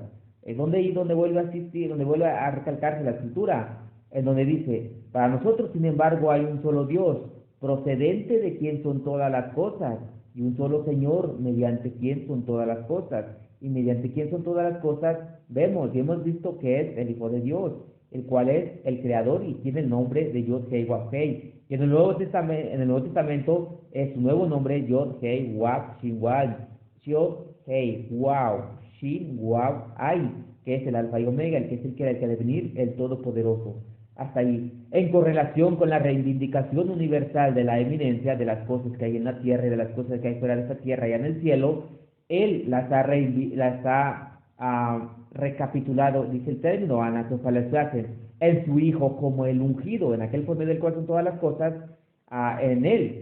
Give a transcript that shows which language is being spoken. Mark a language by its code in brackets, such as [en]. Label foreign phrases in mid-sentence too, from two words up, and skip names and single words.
[es] Es donde vuelve a asistir, donde vuelve a recalcarse la Escritura, en donde dice, para nosotros, sin embargo, hay un solo Dios, procedente de quien son todas las cosas, y un solo Señor, mediante quien son todas las cosas. Y mediante quien son todas las cosas, vemos y hemos visto que es el Hijo de Dios, el cual es el Creador y tiene el nombre de Yod Hei Waf Hei. Y en el Nuevo Testamento es su nuevo nombre Yod Hei Waf Shin Wai, Yod Hei Wow Shin Waf Ai, que es el Alfa y Omega, el que es el que ha de venir, el Todopoderoso. Hasta ahí, en correlación con la reivindicación universal de la eminencia de las cosas que hay en la tierra y de las cosas que hay fuera de esta tierra y en el cielo, él las ha recapitulado, dice el término, anatofalesclasen, en su Hijo como el ungido, en aquel por medio del cual son todas las cosas, en él.